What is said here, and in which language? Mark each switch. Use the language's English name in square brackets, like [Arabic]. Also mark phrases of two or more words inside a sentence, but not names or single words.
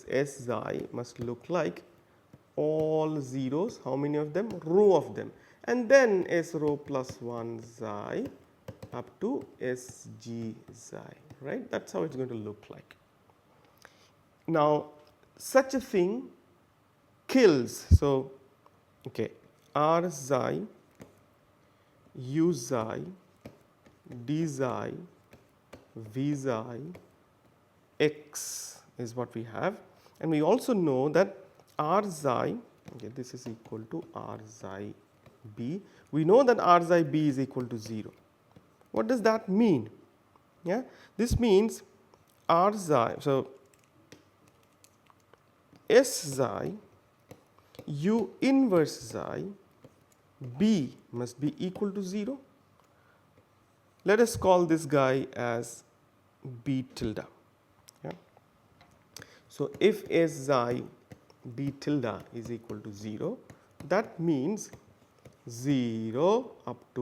[English] S xi must look like all zeros. How many of them? Row of them. And then S rho plus 1 xi up to SG xi, right? That's how it's going to look like. Now, such a thing kills. So, okay, R xi, U xi, D xi, V xi, X is what we have. And we also know that R xi, okay, this is equal to R xi B. We know that R xi B is equal to 0. What does that mean? Yeah, this means R xi, so S xi, U inverse xi, B must be equal to 0. Let us call this guy as B tilde. Yeah. So if S xi B tilde is equal to 0, that means 0 up